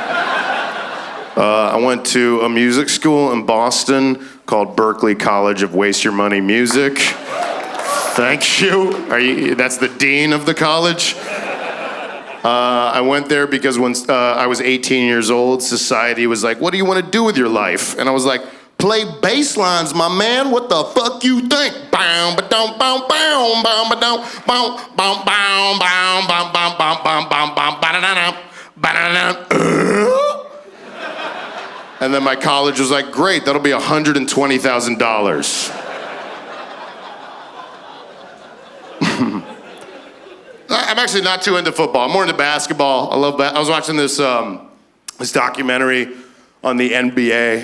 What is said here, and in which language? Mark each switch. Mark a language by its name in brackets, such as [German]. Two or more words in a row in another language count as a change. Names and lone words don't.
[English] I went to a music school in Boston called Berklee College of Waste Your Money Music. Thank you. That's the dean of the college. I went there because when I was 18 years old, society was like, what do you want to do with your life? And I was like, play bass lines, my man. What the fuck you think? Bow, ba-dum, bow, bow, bow, ba-dum, bow, bow, bow, bow, bow, bow, bow, bow, bow, bow, ba-da-da-dum, ba-da-da-dum. And then my college was like, great, that'll be $120,000. I'm actually not too into football. I'm more into basketball. I love I was watching this documentary on the NBA.